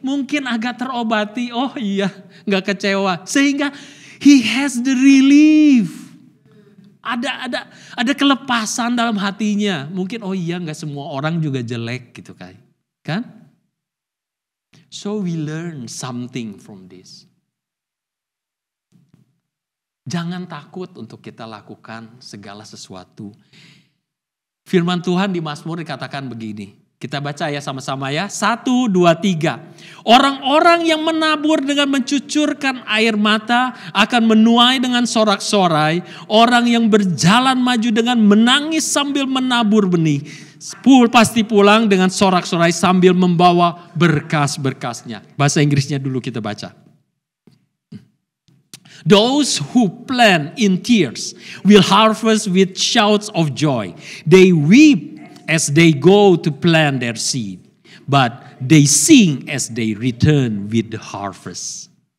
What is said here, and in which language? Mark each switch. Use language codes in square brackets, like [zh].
[id] Mungkin agak terobati. Oh iya, gak kecewa. Sehingga [en] he has the relief. [id] Ada kelepasan dalam hatinya. Mungkin oh iya gak semua orang juga jelek gitu kan. [en] So we learn something from this. [id] Jangan takut untuk kita lakukan segala sesuatu. Firman Tuhan di Mazmur dikatakan begini. Kita baca ya sama-sama ya. 1, 2, 3. Orang-orang yang menabur dengan mencucurkan air mata akan menuai dengan sorak-sorai. Orang yang berjalan maju dengan menangis sambil menabur benih. Pasti pulang dengan sorak-sorai sambil membawa berkas-berkasnya. Bahasa Inggrisnya dulu kita baca. [en] Those who plant in tears will harvest with shouts of joy. They weep as they go to plant their seed, but they sing as they return with the harvest.